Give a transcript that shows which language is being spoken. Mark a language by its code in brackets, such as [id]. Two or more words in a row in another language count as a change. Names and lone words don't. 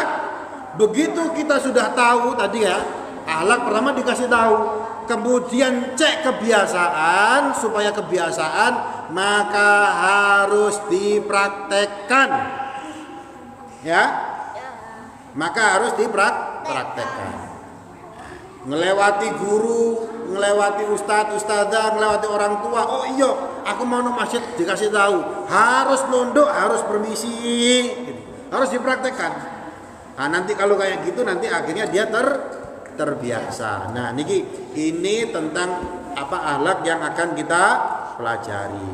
[id] Begitu kita sudah tahu tadi ya, akhlak pertama dikasih tahu, kemudian cek kebiasaan, supaya kebiasaan maka harus dipraktekkan. Ya? Maka harus dipraktekkan. Ngelewati guru, ngelewati ustadzah, ngelewati orang tua. Oh iya, aku mau nang masjid dikasih tahu, harus nunduk, harus permisi, gitu. Harus dipraktekkan. Nah, nanti kalau kayak gitu nanti akhirnya dia terbiasa. Nah, ini tentang apa akhlak yang akan kita pelajari.